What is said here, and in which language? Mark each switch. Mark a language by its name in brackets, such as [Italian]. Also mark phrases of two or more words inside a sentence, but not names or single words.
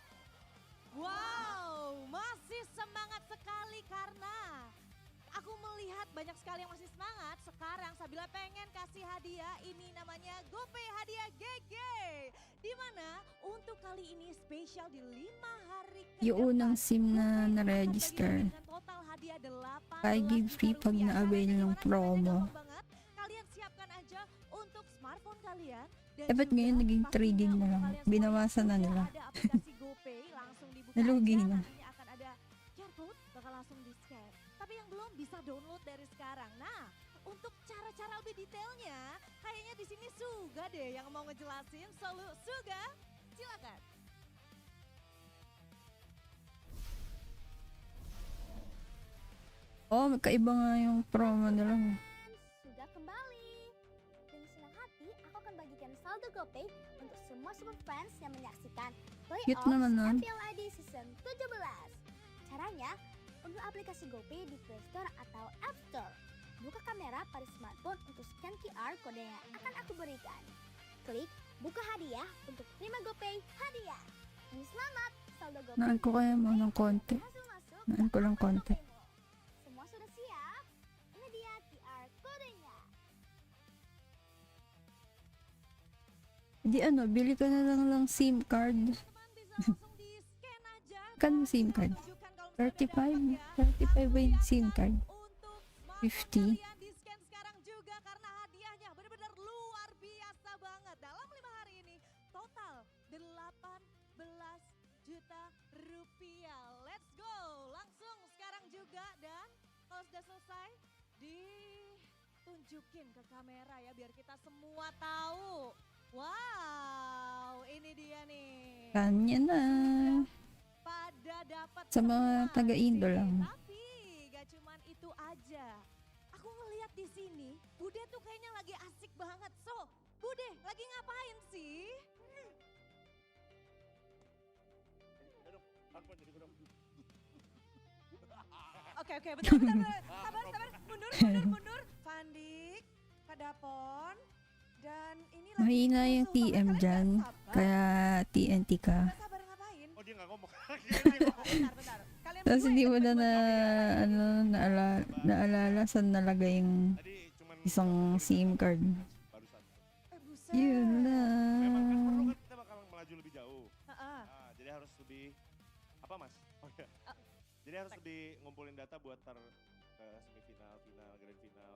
[Indonesian] Wow, masih semangat sekali karena aku melihat banyak sekali yang masih semangat. Sekarang Sabila pengen kasih hadiah, ini namanya GoPay hadiah GG. Dimana untuk kali ini spesial di 5 hari ke [Filipino] Yung unang SIM na na-register, [Indonesian] total hadiah 18 [Filipino] I- [English] give free [Filipino] pag na-avail ng promo. [Indonesian] Kalian siapkan aja untuk smartphone kalian. Dan [Filipino] Eh, ba't [Indonesian] juga [Filipino] ngayon naging [Indonesian] pastinya [Filipino] 3 gig na [Indonesian] untuk [Filipino] lang? [Indonesian] kalian [Filipino] Binawasan na [Indonesian] semua [Filipino] nila. [Indonesian] ada aplikasi GoPay, langsung dibuka [Filipino] Nalugi [Indonesian] aja, [Filipino] na. [Indonesian] nantinya akan ada QR code, bakal langsung di-scan. Tapi yang belum bisa download dari sekarang. Nah, untuk cara-cara lebih detailnya, kayaknya di sini Suga deh yang mau ngejelasin. Suga, silakan. [Filipino] Oh, magkaiba nga yung promo nila. [Indonesian] Sudah kembali. Dengan senang hati, aku akan bagikan saldo GoPay untuk semua super fans yang menyaksikan [Filipino] Cute [Indonesian] playoff [Filipino] naman nun. [Indonesian] MPL ID Season 17. Caranya, unduh aplikasi GoPay di Play Store atau App Store. Buka kamera pada smartphone untuk scan QR kode yang akan aku berikan. Klik buka hadiah untuk terima GoPay hadiah. Dan selamat, saldo GoPay. [Filipino] Naan ko kaya mo ng konti. [Indonesian] berhasil masuk [Filipino] Naan ko lang [Indonesian] ke akun [Filipino] konti. [Indonesian] GoPay-mu. Semua sudah siap? Ini dia QR kodenya. [Filipino] Di ano, bili ka na lang SIM card. [Indonesian] Teman-teman bisa langsung di-scan aja. [Filipino] Kan SIM card? [Indonesian] Tunjukkan kalau misalnya [Filipino] 35. [Indonesian] dapat ya. [Filipino] 35 ba yung SIM card? [Indonesian] Untuk [Filipino] 50. [Indonesian] kalian di-scan sekarang juga karena hadiahnya benar-benar luar biasa banget. Dalam 5 hari ini total 18 juta rupiah. [English] Let's go. [Indonesian] Langsung sekarang juga dan kalau sudah selesai ditunjukin ke kamera ya biar kita semua tahu. Wow, ini dia nih. [Filipino] Kanya na. [Indonesian] Pada dapat [Filipino] Sa mga [Indonesian] semua [Filipino] taga-Indo [Indonesian] sih. [Filipino] lang. [Indonesian] Tapi gak cuman itu aja. Aku ngeliat di sini, Bude tuh kayaknya lagi asik banget. So, Bude lagi ngapain sih? Oke, bentar. Sabar, mundur. Fandik, Kak Dapon, dan ini lagi [Filipino] Mahina yung [Indonesian] rusuh. [Filipino] TM [Indonesian] Kalian [Filipino] dyan. [Indonesian] gak sabar? [Filipino] Kaya TNT ka. [Indonesian] Gak sabar ngapain? Oh dia nggak ngomong. Bentar. Kalian [Filipino] Tapos [Indonesian] berdua [Filipino] hindi mo [Indonesian] ikut [Filipino] na [Indonesian] gue. [Filipino] naalala saan nalagay yung [Indonesian] Tadi cuman [Filipino] isang SIM card. [Indonesian] barusan. Buset. [Filipino] Yun [Indonesian] Memang kan perlu [Filipino] lang. [Indonesian] kan kita bakal melaju lebih jauh. Heeh. Nah, jadi harus lebih apa mas? Oh iya. Jadi harus lebih ngumpulin data buat tar ke semifinal, final, grand final.